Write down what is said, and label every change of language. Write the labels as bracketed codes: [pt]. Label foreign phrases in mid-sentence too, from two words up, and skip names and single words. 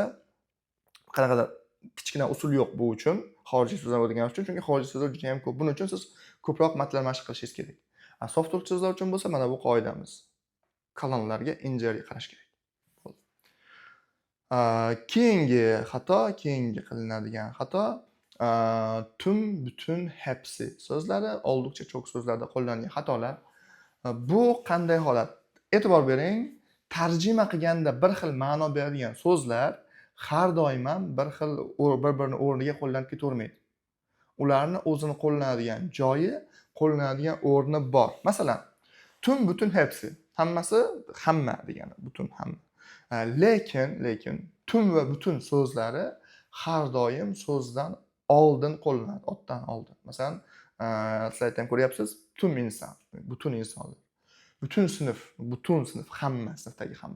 [uz] Qanaqadir kichkina usul yo'q bu uchun, xorijiy so'zlar o'rgangan uchun, chunki xorijiy so'zlar juda ham ko'p. Buning uchun siz ko'proq matnlar mashq qilishingiz kerak. Sof turkcha so'zlar uchun bo'lsa, mana bu qoidamiz. Qalinlarga, injalarga qarash kerak. Keyingi qilinadigan xato [tr] tüm, bütün, hepsi [uz] so'zlari [tr] oldukça çok [uz] so'zlarda qo'llanilgan xatolar. Bu qanday holat? E'tibor bering, tarjima qilganda bir xil ma'no beradigan so'zlar har doim ham bir xil bir-birini o'rniga qo'llanib ketavermaydi. Ularni o'zini qo'llanadigan joyi, qo'llanadigan o'rni bor. Masalan, [tr] tüm, bütün, hepsi. [uz] Hammasi hamma degani, butun hamma. Lekin tüm va butun so'zlari har doim so'zdan oldin qo'llanadi, otdan oldin. Masalan, slayddan ko'ryapsiz, [tr] tüm inson, [uz] butun insonlar. Butun sinf, hamma, sinfdagi hamma.